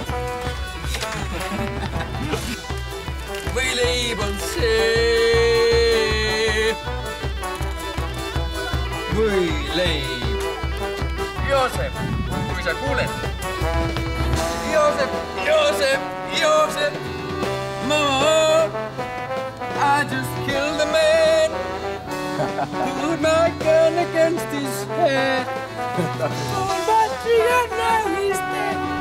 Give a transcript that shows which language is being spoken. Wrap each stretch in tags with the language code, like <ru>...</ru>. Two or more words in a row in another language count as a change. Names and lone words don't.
<et>Võileib on see. Võileib. Joosep, kui sa kuuled. Joosep, Joosep, Joosep.</et> <en>Mama, I just killed a man. Put my gun against his head. Oh, but now he's dead.</en>